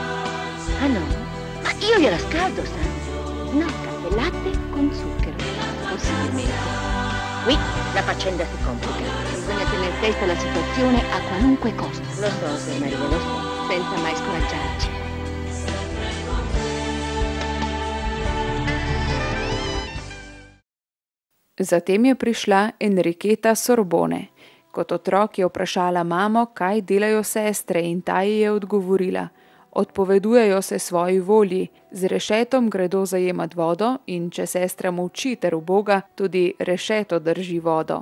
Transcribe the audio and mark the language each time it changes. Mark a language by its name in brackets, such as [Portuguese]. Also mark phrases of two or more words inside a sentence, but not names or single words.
[Italian] Ah no? Ma io gliela scaldo, sa? No, caffè latte con zucchero. Possibilmente. Qui la faccenda si complica. Bisogna tenere testa alla situazione a qualunque costo. Lo so, Sor Maria, lo so. Senza mai scoraggiarci. [Slovenian] Zatem je prišla Enriketa Sorbone. Kot otrok je vprašala mamo, kaj delajo sestre, in ta ji je odgovorila: odpovedujejo se svoji volji, z rešetom gredo zajemat vodo in če sestra molči ter uboga, tudi rešeto drži vodo.